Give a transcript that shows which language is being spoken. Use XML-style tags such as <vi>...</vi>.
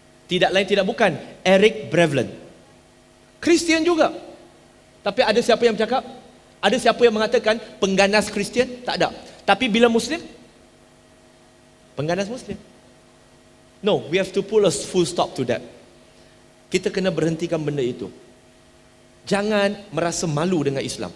<ms>Tidak lain tidak bukan Erik Breivik. Kristian juga. Tapi ada siapa yang bercakap? Ada siapa yang mengatakan pengganas Kristian? Tak ada. Tapi bila Muslim? Pengganas Muslim.</ms> <en>No, we have to pull a full stop to that.</en> <ms>Kita kena berhentikan benda itu. Jangan merasa malu dengan Islam.</ms>